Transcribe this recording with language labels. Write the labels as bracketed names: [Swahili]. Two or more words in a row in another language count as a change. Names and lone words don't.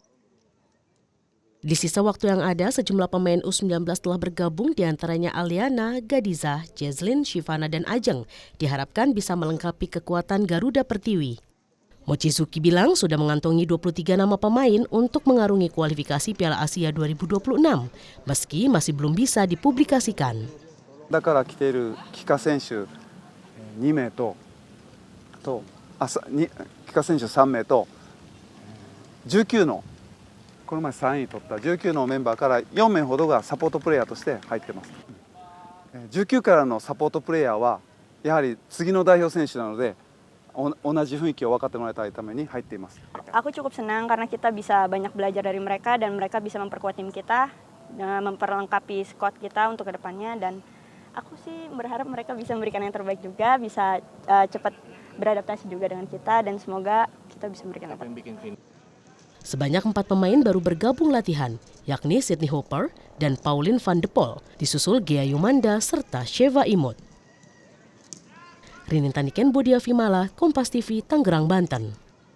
[Indonesian] Di sisa waktu yang ada, sejumlah pemain U19 telah bergabung, diantaranya Aliana, Gadiza, Jazlyn, Shivana, dan Ajeng. Diharapkan bisa melengkapi kekuatan Garuda Pertiwi. Mochizuki bilang sudah mengantongi 23 nama pemain untuk mengarungi kualifikasi Piala Asia 2026, meski masih belum bisa dipublikasikan. [Japanese] だから来ている帰化選手2名と帰化選手3名と19のこの前3位取った19のメンバーから4名ほどがサポートプレイヤーとして入ってます。19からのサポートプレイヤーはやはり次の代表選手なので同じ雰囲気を分かってもらいたいために入っています。 [Indonesian] Aku cukup senang karena kita bisa banyak belajar dari mereka dan mereka bisa memperkuat tim kita, memperlengkapi squad kita untuk kedepannya, dan aku sih berharap mereka bisa memberikan yang terbaik juga, bisa cepat beradaptasi juga dengan kita, dan semoga kita bisa memberikan yang terbaik. Sebanyak 4 pemain baru bergabung latihan, yakni Sydney Hooper dan Pauline van de Poel, disusul Ghea Yumanda serta Sheva Imut. Rinintaniken Bodia Vimala, Kompas TV, Tangerang, Banten.